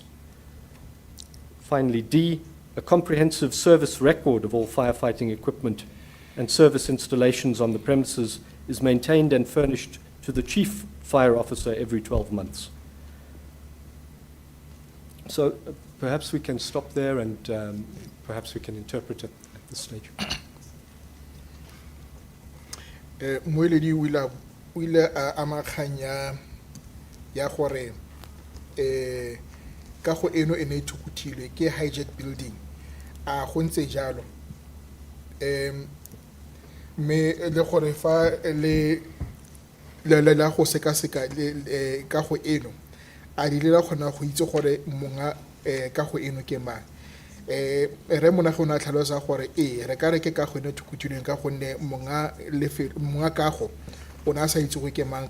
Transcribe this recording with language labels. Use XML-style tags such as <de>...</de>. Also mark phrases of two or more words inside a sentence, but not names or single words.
<en>Finally, D, a comprehensive service record of all firefighting equipment and service installations on the premises is maintained and furnished to the chief fire officer every 12 months. So perhaps we can stop there and perhaps we can interpret it at this stage.</en> <tn>Moeledi o ile a amakganya ya gore ka go eno e ne e thukuthilwe ke</tn> <en>hijack building</en> <tn>a go ntse jalo me le gore fa le la go sekaseka ka go eno a di le gona go itse gore monga ka go eno ke mang re mona go na tlhalosa gore re ka re ke ka go eno thukuthilweng ka gonne monga kago o na sa itse go ke mang</tn>